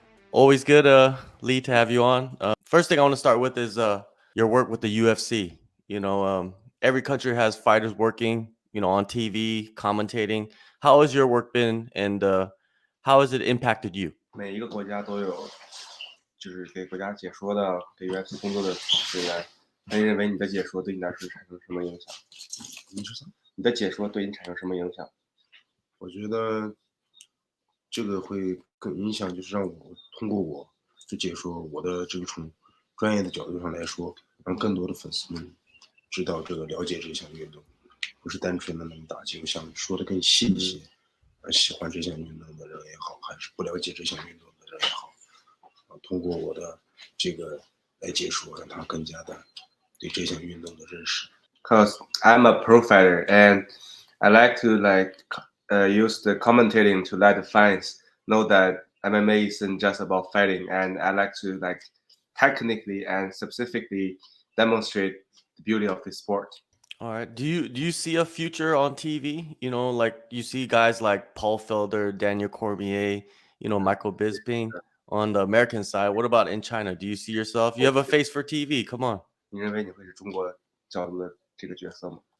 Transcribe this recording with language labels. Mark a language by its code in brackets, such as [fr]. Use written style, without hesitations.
[en] Always good, Lee, to have you on. First thing I want to start with is your work with the UFC. Every country has fighters working, on TV, commentating. How has your work been, and how has it impacted you? [zh] 每一个国家都有就是给国家解说的、给 UFC 工作的人员。那你认为你的解说对你来说产生什么影响？你说啥？你的解说对你产生什么影响？我觉得这个会更影响，就是让我通过我去解说我的这个从专业的角度上来说，让更多的粉丝们知道这个了解这项运动，不是单纯的那么打几个项目，说的更细一些。喜欢这项运动的人也好，还是不了解这项运动的人也好，通过我的这个来解说，让他更加的对这项运动的认识。 [en] Because I'm a pro fighter and I like to use the commentating to let the fans know that MMA isn't just about fighting, and I like to technically and specifically demonstrate the beauty of the sport. All right. Do you see a future on TV? Like you see guys like Paul Felder, Daniel Cormier, Michael Bisping on the American side. What about in China? Do you see yourself? You have a face for TV. Come on. [zh] 你认为你会是中国角度的这个角色吗？